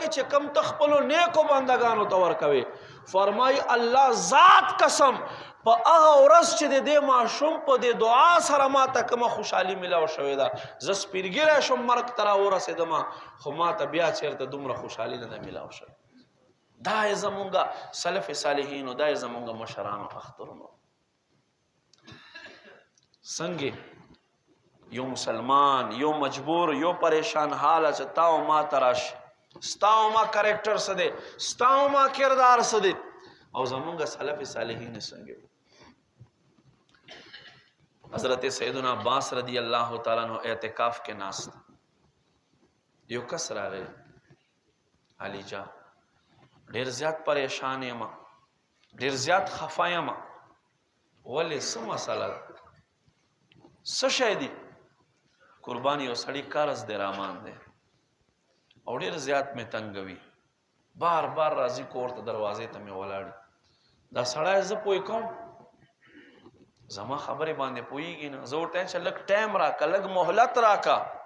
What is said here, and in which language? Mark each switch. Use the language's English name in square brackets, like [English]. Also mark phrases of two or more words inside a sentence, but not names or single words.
[Pashto] چې کم ته خپلو نیکو بندګانو ته ورکوي فرمایي الله ذات قسم په هغه ورځ چې د دې ماشوم په دې دعا سره ماته کومه خوشحالي میلاو شوې ده زه سپېرګیری شم مرګ ته راورسېدم خو ماته بیا چېرته دومره خوشحالي نه ده میلاو شوې دا یې زمونږ سلف صالحینو دا یې زمونږ مشرانو اخترونو څنګه یو مسلمان یو مجبور یو پریشان حاله چې تا او ما ته راشي ستا او ما کرکټر څه دی ستا او ما کردار څه دی او زمونږ سلف صالحین څنګه حضرت سیدنا عباس [Arabic] رضی اللہ تعالیٰ عنہ [Pashto] اعتکاف کے ناست یو کس راغی علی جا ډیر زیات پریشان یم ډیر زیات خفه یم ولې څه مسله څه شی دی قربان یو سړی قرض دی رامان دی او ډیر زیات مې تنګوي بار بار راځي کور ته دروازې ته مې ولاړي دا سړی زه پوه کوم زما خبرې باندې پوهېږي نه زه ورته چې لږ ټایم راکړه لږ مهلت راکړه